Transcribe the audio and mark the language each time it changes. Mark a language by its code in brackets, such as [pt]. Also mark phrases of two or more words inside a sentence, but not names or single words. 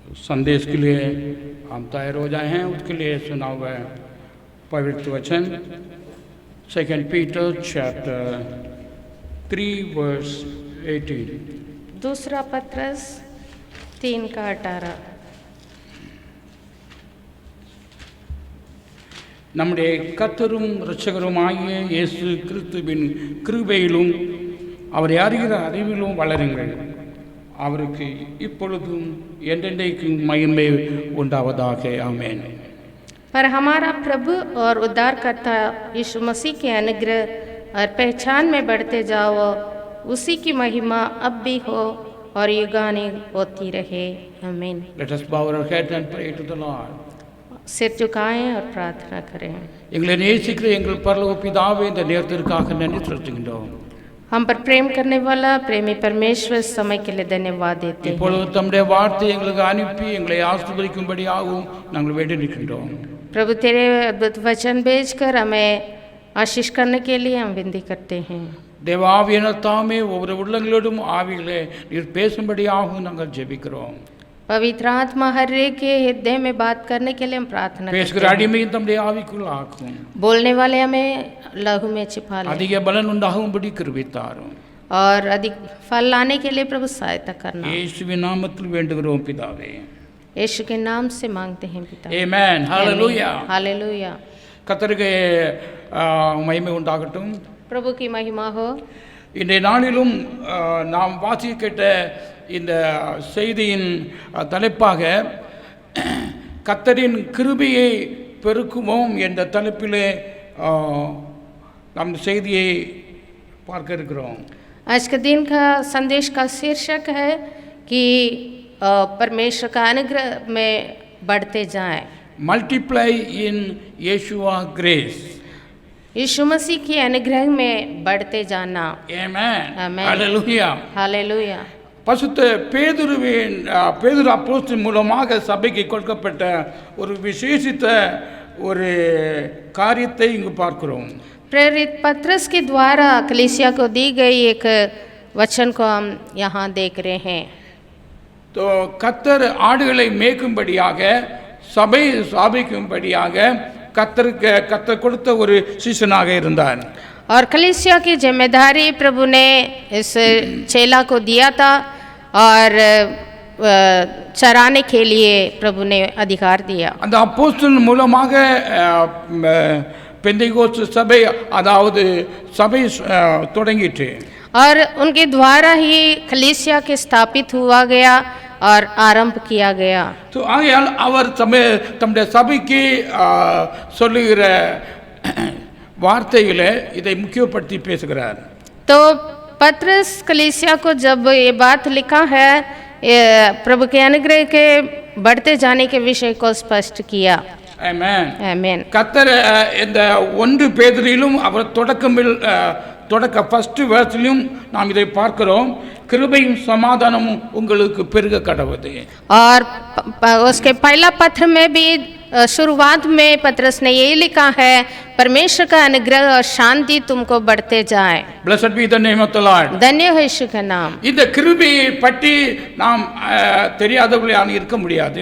[hi] संदेश के लिए हम तैयार हो जाए हैं। उसके लिए सुना हुआ है पवित्र वचन [en] 2 Peter chapter 3 verse 18। [hi] दूसरा पत्रस 3:18। [ta] நம்முடைய கர்த்தரும் இரட்சகருமாகிய இயேசு கிறிஸ்துவின் கிருபையிலும் அவரை அறிகிற அறிவிலும் வளருங்கள், அவருக்கு இப்பொழுதும் என்றென்றைக்கும் மகிமை உண்டாவதாக। ஆமென்। [hi] पर हमारा प्रभु और उद्धारकर्ता यीशु मसीह के अनुग्रह और पहचान में बढ़ते जाओ, उसी की महिमा अब भी हो और युगानुयुग होती रहे। आमीन। [en] Let us bow our head and pray to the Lord। [hi] सिर झुकाएं और प्रार्थना करें। [ta] எங்களை நேசிக்கிற எங்கள் பரலோக பிதாவே, இந்த நேரத்திற்காக நன்றி செலுத்துகின்றோம்। [hi] हम पर प्रेम करने वाला प्रेमी परमेश्वर, समय के लिए धन्यवाद देते हैं। [ta] இப்பொழுது தம்முடைய வார்த்தை எங்களுக்கு அனுப்பி எங்களை ஆசீர்வதிக்கும்படியாகவும் நாங்கள் வேண்டி நிற்கின்றோம்। [hi] प्रभु तेरे अद्भुत वचन भेजकर हमें आशीष करने के लिए हम विनती करते हैं। [ta] தேவ ஆவியானவர் தாமே ஒவ்வொரு உள்ளங்களோடும் ஆவிகளே நீர் பேசும்படியாகவும் நாங்கள் ஜெபிக்கிறோம்। [hi] पवित्र आत्मा हर एक के हृदय में बात करने के लिए हम प्रार्थना करते [ta] பேசுகிற அடிமையும் தம்முடைய ஆவிக்குள் ஆக்கும், [hi] बोलने वाले हमें लहू में छिपा ले [ta] அதிக பலன் உண்டாகும்படி கிருபை தாரும்। [hi] और अधिक फल लाने के लिए प्रभु सहायता करना। [ta] இயேசுவின் நாமத்தில் வேண்டுகிறோம் பிதாவே। [hi] यीशु के नाम से मांगते हैं पिता। [ta] ஆமென்। ஹalleluya। [hi] हालेलुया। [ta] கர்த்தருக்கு மகிமை உண்டாகட்டும்। [hi] प्रभु की महिमा हो। [ta] இன்றைய நாளிலும் நாம் வாசிக்க கேட்ட இந்த செய்தியின் தலைப்பாக கர்த்தரின் கிருபையை பெருக்குவோம் என்ற தலைப்பிலே நம் செய்தியை பார்க்க இருக்கிறோம்। [hi] आज के दिन का संदेश का शीर्षक है कि परमेश्वर का अनुग्रह में बढ़ते जाएं। [en] multiply in Yeshua grace. [hi] यीशु मसीह की अनुग्रह में बढ़ते जाना। आमेन। आमेन। हालेलुया। हालेलुया। [ta] பசுத்த பேதுரு அப்போஸ்தலன் மூலமாக சபைக்கு கொடுக்கப்பட்ட ஒரு விசேஷித்த ஒரு காரியத்தை இங்கு பார்க்கிறோம்। [hi] प्रेरित पत्रस के द्वारा कलीसिया को दी गई एक वचन को हम यहाँ देख रहे हैं। [ta] तो கர்த்தர் ஆடுகளை மேய்க்கும்படியாக சபை ஸ்தாபிக்கும்படியாக கர்த்தர் கொடுத்த ஒரு சீசனாக இருந்தார்। [hi] और कलीसिया की जिम्मेदारी प्रभु ने इस चेला को दिया था और चराने के लिए प्रभु ने अधिकार दिया। [ta] அந்த அப்போஸ்தலன் மூலமாக பெந்தேகோஸ்து சபை அதாவது சபை தொடங்கிட்டு [hi] और उनके द्वारा ही कलीसिया के स्थापित हुआ गया और आरंभ किया गया। [ta] तो ஆகையால் அவர் தம்முடைய சபைக்கு சொல்லுகிற வார்த்தையிலே இதை முக்கியப்படுத்தி பேசுகிறார்। [hi] तो पत्रस कलीसिया को जब ये बात लिखा है, प्रभु के अनुग्रह के बढ़ते जाने के विषय को स्पष्ट किया। [ta] ஆமென்। [hi] आमीन। [ta] கர்த்தர் இந்த 1 பேதுருவிலும் அவர் தொடக்க [en] first verse [ta] நாம் இதை பார்க்கிறோம், கிருபையும் சமாதானமும் உங்களுக்கு பெருக கடவுது। [hi] और उसके पहला पत्र में भी शुरुआत में पत्रस ने यही लिखा है, परमेश्वर का अनुग्रह और शांति तुमको बढ़ते जाए। [en] Blessed be the name of the Lord। [hi] धन्य हो यीशु का नाम। [ta] இந்த கிருபையை பற்றி நாம் தெரியாதவர்களாக இருக்க முடியாது।